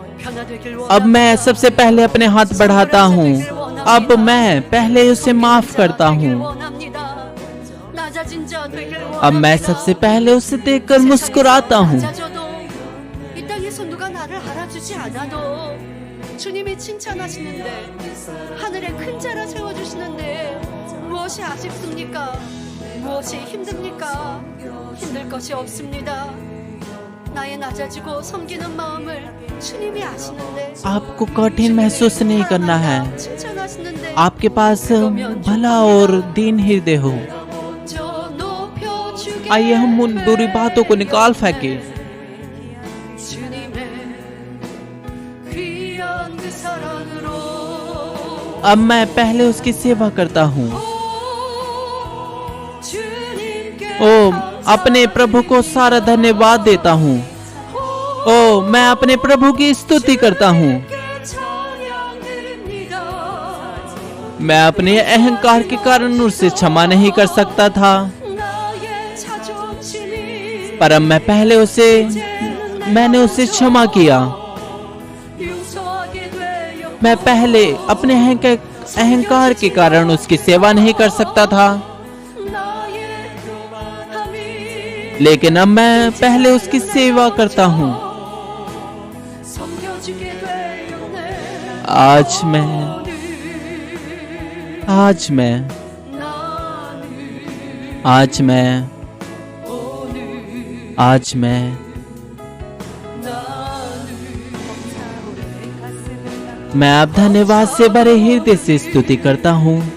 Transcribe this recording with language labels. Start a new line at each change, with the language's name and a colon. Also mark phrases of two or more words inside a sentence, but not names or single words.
Korean: 하나 되길
Hindi: अब मैं सबसे पहले अपने हाथ बढ़ाता हूँ। अब मैं पहले उसे माफ करता हूँ।
Korean: 원합니다. 낮아진 자 되길
Hindi: अब मैं सबसे पहले उसे देखकर मुस्कुराता हूँ।
Korean: 낮아져도 이 땅에서 누가 나를 알아주지 않아도 주님이 칭찬하시는데 하늘에 큰 자라 세워주시는데 무엇이 아쉽습니까? 무엇이 힘듭니까? 힘들 것이 없습니다. 나의 낮아지고 섬기는 마음을 주님이 아시는데
Hindi: आपको कठिन महसूस नहीं करना है।
Korean: 칭찬하시는데
Hindi: आपके पास भला और दीन हृदय हो।
Korean: 저 높여주게
Hindi: आइए हम उन बुरी बातों को निकाल फेंके।
Korean: 주님의 귀한 그 사랑으로
Hindi: अब मैं पहले उसकी सेवा करता हूँ।
Korean: 주님께
Hindi: ओ अपने प्रभु को सारा धन्यवाद देता हूँ। ओ मैं अपने प्रभु की स्तुति करता हूँ।
Korean: 찬양 드립니다.
Hindi: मैं अपने अहंकार के कारण उससे क्षमा नहीं कर सकता था,
Korean: 나의 자존심이
Hindi: पर अब मैं पहले मैंने उसे क्षमा किया।
Korean: 용서하게 되어
Hindi: मैं पहले अपने अहंकार के कारण उसकी सेवा नहीं कर सकता था,
Korean: 나의 교만함이
Hindi: लेकिन अब मैं पहले उसकी सेवा करता हूँ।
Korean: 섬겨주게 되었네.
Hindi: आज मैं मैं अब धन्यवाद से भरे हृदय से स्तुति करता हूँ।